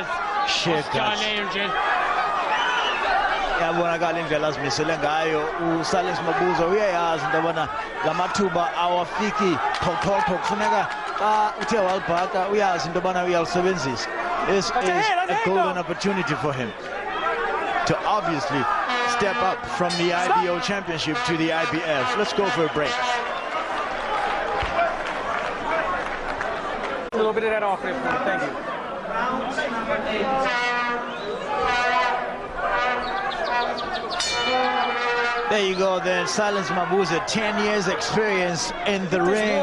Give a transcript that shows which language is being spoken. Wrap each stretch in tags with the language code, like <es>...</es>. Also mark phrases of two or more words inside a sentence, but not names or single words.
<en>Challenge.</en> <xh>Yabonakala indlela azimisele ngayo uSilence Mabuza uyayazi into yobana lamathuba awafiki phoqopho kufuneka xa uthe walibhaqa uyazi into yobana uyalisebenzisa.</xh> <en>This is a golden opportunity for him to obviously step up from the IBO Championship to the IBF. Let's go for a break. A little bit of that off there for me, thank you. There you go then, Silence Mabuza, 10 years experience in the ring.</en>